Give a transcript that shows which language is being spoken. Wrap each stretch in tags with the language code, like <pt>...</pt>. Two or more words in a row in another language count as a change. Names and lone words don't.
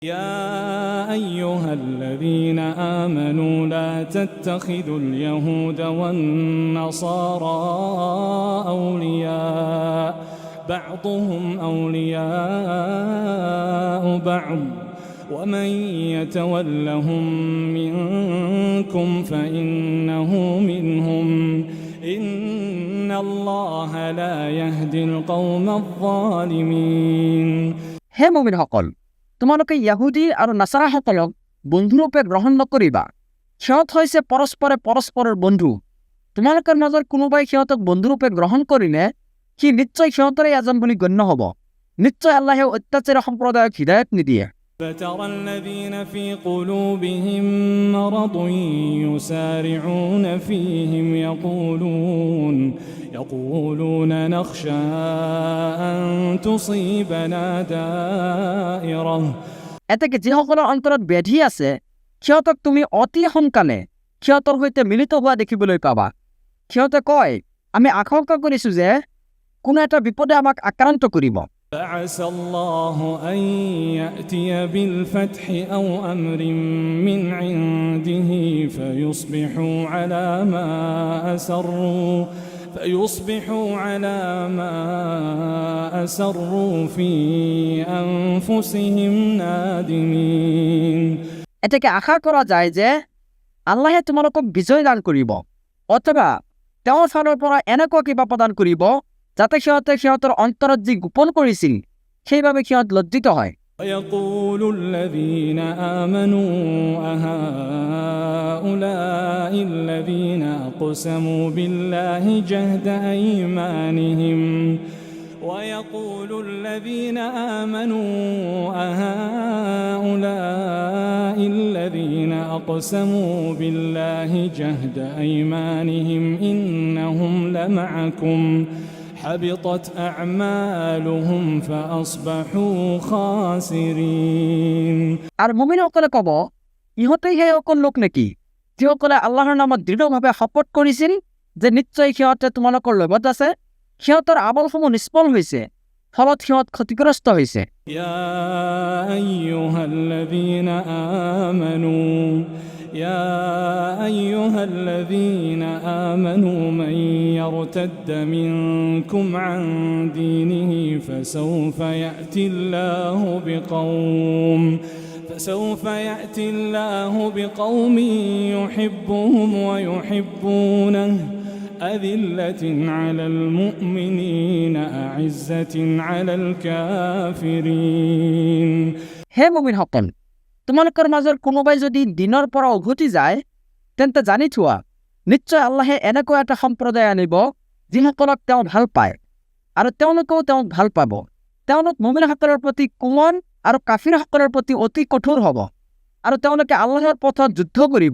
<ar>يا أيها الذين آمنوا لا تتخذوا اليهود والنصارى أولياء بعضهم أولياء بعض ومن يتولهم منكم فإنه منهم إن الله لا يهدي القوم الظالمين</ar> <as>হে মুমিনসকল, তোমালোকে ইহুদী আৰু নাছাৰাসকলক বন্ধুৰূপে গ্ৰহণ নকৰিবা। সিহঁত হৈছে পৰস্পৰে পৰস্পৰৰ বন্ধু। তোমালোকৰ মাজৰ কোনোবাই সিহঁতক বন্ধুৰূপে গ্ৰহণ কৰিলে সি নিশ্চয় সিহঁতৰে এজন বুলি গণ্য হ'ব। নিশ্চয় আল্লাহে অত্যাচাৰী সম্প্ৰদায়ক হিদায়ত নিদিয়ে।</as> <ar>فترى الذين في قلوبهم مرض يسارعون فيهم يقولون نخشى أن تصيبنا دائرة</ar> <as>এতেকে যিসকলৰ অন্তৰত ব্যাধি আছে সিহঁতক তুমি অতি সোনকালে সিহঁতৰ সৈতে মিলিত হোৱা দেখিবলৈ পাবা। সিহঁতে কয়, আমি আশংকা কৰিছোঁ যে কোনো এটা বিপদে আমাক আক্ৰান্ত কৰিব।</as> <ar>فعسى الله أن يأتي بالفتح أو أمر من عنده فيصبحوا على ما أسروا في أنفسهم نادمين</ar> <as>এতেকে আশা কৰা যায় যে আল্লাহে তোমালোকক বিজয় দান কৰিব, অথবা তেওঁৰ ফালৰ পৰা এনেকুৱা কিবা প্ৰদান কৰিব যাতে সিহঁতে সিহঁতৰ অন্তৰত যি গোপন কৰিছিল সেইবাবে সিহঁত লজ্জিত হয়।</as> <ar>ويقول الذين آمنوا أهؤلاء الذين أقسموا بالله جهد أيمانهم إنهم لمعكم حبطت أعمالهم فأصبحوا خاسرين</ar> <as>আর মুমিনসকলে ক'ব, ইহঁতেই সেই অকল লোক নেকি যিসকলে আল্লাহৰ নামত দৃঢ়ভাৱে শপত কৰিছিল যে নিশ্চয় সিহঁতে তোমালোকৰ লগত আছে। সিহঁতৰ আমলসমূহ নিষ্ফল হৈছে, ফলত সিহঁত ক্ষতিগ্ৰস্ত হৈছে।</as> <ar>يا أيها الذين آمنوا من يرتد منكم عن دينه فسوف يأتي الله بقوم يحبهم ويحبونه أذلة على المؤمنين أعزة على الكافرين</ar> <as>হে মুমিনসকল, তোমালোকৰ মাজৰ কোনোবাই যদি দিনৰ পৰা উভতি যায় তেন্তে জানি থোৱা, নিশ্চয় আল্লাহে এনেকুৱা এটা সম্প্ৰদায় আনিব যিসকলক তেওঁ ভাল পায় আৰু তেওঁলোকেও তেওঁক ভাল পাব। তেওঁলোক মুমিনসকলৰ প্ৰতি কোমল আৰু কাফিৰসকলৰ প্ৰতি অতি কঠোৰ হ'ব, আৰু তেওঁলোকে আল্লাহৰ পথত যুদ্ধ কৰিব।</as>